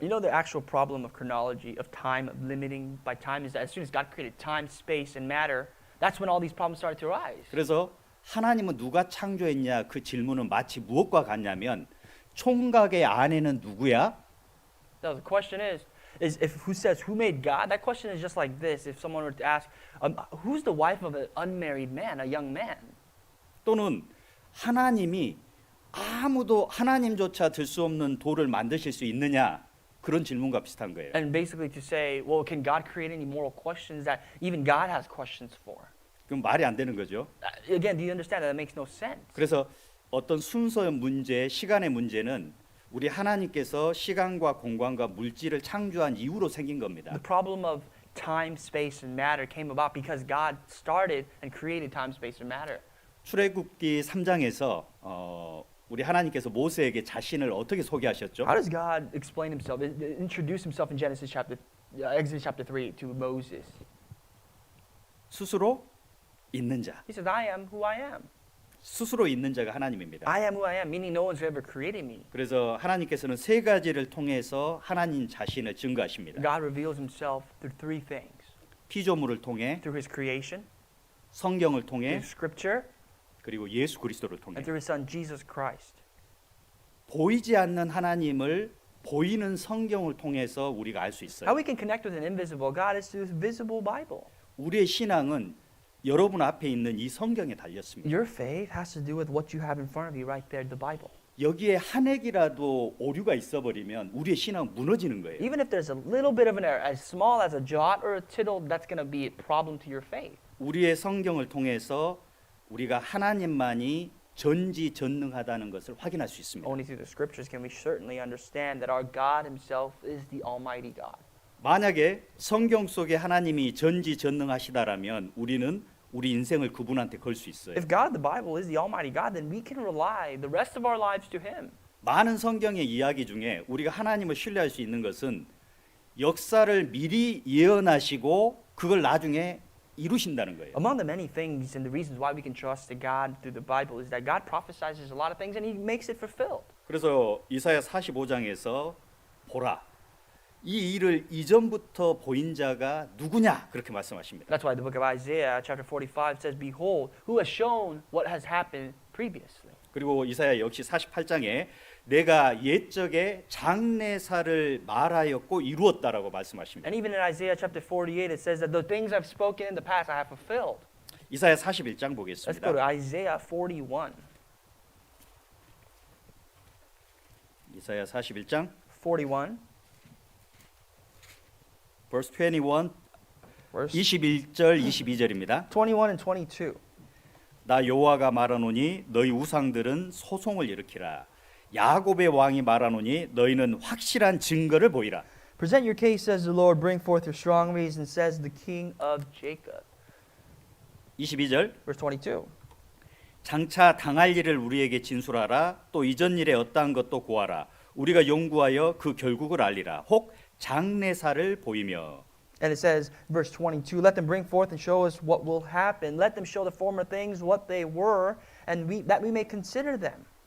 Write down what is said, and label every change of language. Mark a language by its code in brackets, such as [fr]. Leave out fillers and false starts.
[en] You know the actual problem of chronology, of time, of limiting by time, is that as soon as God created time, space, and matter, that's when all these problems started to arise. [ko] 그래서 하나님은 누가 창조했냐 그 질문은 마치 무엇과 같냐면 총각의 아내는 누구야? [en] So the question is if who says who made God? That question is just like this. If someone were to ask, who's the wife of an unmarried man, a young man? [ko] 또는 하나님이 아무도 하나님조차 들 수 없는 돌을 만드실 수 있느냐 그런 질문과 비슷한 거예요. [en] And basically to say, well, can God create any moral questions that even God has questions for? [ko] 그럼 말이 안 되는 거죠. [en] Again, do you understand that? That makes no sense. [ko] 그래서 어떤 순서의 문제, 시간의 문제는 우리 하나님께서 시간과 공간과 물질을 창조한 이후로 생긴 겁니다. [en] The problem of time, space, and matter came about because God started and created time, space, and matter. [ko] 출애굽기 3장에서 우리 하나님께서 모세에게 자신을 어떻게 소개하셨죠? [en] How does God explain himself, introduce himself in Exodus chapter 3 to Moses? [ko] 스스로 있는 자. [en] He says, I am who I am. [ko] 스스로 있는 자가 하나님입니다. [en] I am who I am, meaning no one's ever created me. [ko] 그래서 하나님께서는 세 가지를 통해서 하나님 자신을 증거하십니다. [en] God reveals himself through three things. [ko] 피조물을 통해, [en] Through his creation, [ko] 성경을 통해, [en] through scripture, [ko] 그리고 예수 그리스도를 통해. [en] and through his son Jesus Christ. [ko] 보이지 않는 하나님을 보이는 성경을 통해서 우리가 알 수 있어요. [en] How we can connect with an invisible God is through his visible Bible. [ko] 우리의 신앙은 여러분 앞에 있는 이 성경에 달렸습니다. [en] Your faith has to do with what you have in front of you right there, the Bible. [ko] 여기에 한 핵이라도 오류가 있어버리면 우리의 신앙은 무너지는 거예요. [en] Even if there's a little bit of an error, as small as a jot or a tittle, that's going to be a problem to your faith. [ko] 우리의 성경을 통해서 우리가 하나님만이 전지전능하다는 것을 확인할 수 있습니다. [en] Only through the scriptures can we certainly understand that our God himself is the Almighty God. [ko] 만약에 성경 속에 하나님이 전지전능하시다라면 우리는 우리 인생을 그분한테 걸 수 있어요. [en] If God, the Bible, is the Almighty God, then we can rely the rest of our lives to him. [ko] 많은 성경의 이야기 중에 우리가 하나님을 신뢰할 수 있는 것은 역사를 미리 예언하시고 그걸 나중에 이루신다는 거예요. [en] Among the many things and the reasons why we can trust in God through the Bible is that God prophesies a lot of things and he makes it fulfilled. [ko] 그래서 이사야 45장에서 보라 이 일을 이전부터 보인 자가 누구냐 그렇게 말씀하십니다. [en] That's why the book of Isaiah chapter 45 says, Behold, who has shown what has happened previously. [ko] 그리고 이사야 역시 48장에 내가 옛적에 장래사를 말하였고 이루었다라고 말씀하십니다. [en] And even in Isaiah chapter 48 it says that the things I've spoken in the past I have fulfilled. [ko] 이사야 41장 [en] Let's go to [ko] 보겠습니다. [en] Isaiah 41. [ko] 이사야 41장 [en] 41 verse 21 verse [ko] 21절 22절입니다. [en] 21 and 22. [ko] 나 여호와가 말하노니 너희 우상들은 소송을 일으키라. 야곱의 왕이 말하노니 너희는 확실한 증거를 보이라. [en] Present your case, says the Lord, bring forth your strong reason, says the King of Jacob. [ko] 22절 [en] Verse 22. [ko] 장차 당할 일을 우리에게 진술하라. 또 이전 일에 어떠한 것도 고하라. 우리가 연구하여 그 결국을 알리라. 혹 장래사를 보이며. [en] And it says, verse 22, let them bring forth and show us what will happen. Let them show the former things what they were, and that we may consider them.